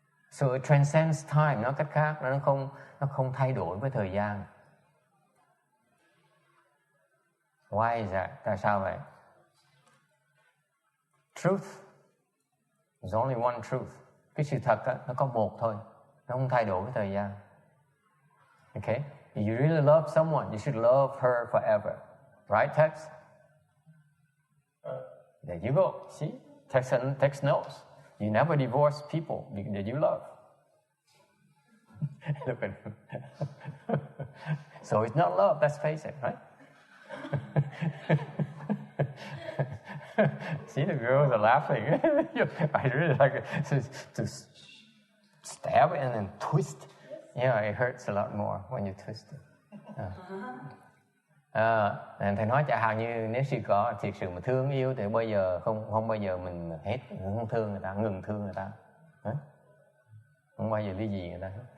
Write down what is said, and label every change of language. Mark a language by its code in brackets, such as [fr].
[en] So it transcends time, [vi] nói cách khác, nó không thay đổi với thời gian. [en] Why is that? [vi] Tại sao vậy? [en] Truth. There's only one truth. [vi] Cái sự thật đó, nó có một thôi. Nó không thay đổi với thời gian. [en] Okay? If you really love someone, you should love her forever. Right, Tex? There you go. See? Tex knows. You never divorce people that you love. Look at him. So it's not love, let's face it, right? See, the girls are laughing. I really like it. To stab it and then twist. Yeah, it hurts a lot more when you twist it. [vi] Thầy nói chẳng hạn như nếu sự có thiệt sự mà thương yêu thì bây giờ không bao giờ mình hết, không thương người ta, ngừng thương người ta. Không bao giờ ly dị người ta.